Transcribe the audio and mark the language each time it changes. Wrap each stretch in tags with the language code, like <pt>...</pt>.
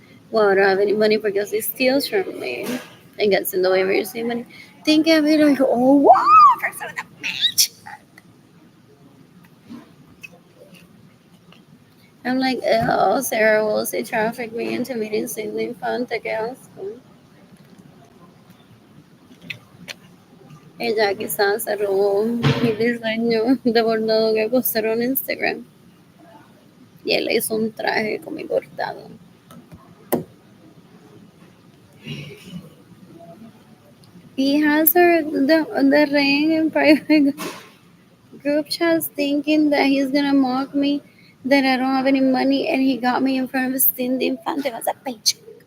<en>Well, I don't have any money because he steals from me and gets in the way of receiving money. Think of it like, oh, wow, person with a paycheck. I'm like, oh, Sarah will say traffic me into meeting Cindy Infante,</en> <es>que asco. Ella quizás se robó mi diseño de bordado que postaron en Instagram. Y él hizo un traje con mi bordado.</es> <en>He has her the ring in private group chats thinking that he's gonna mock me that I don't have any money and he got me in front of Cindy Infante as a paycheck.</en>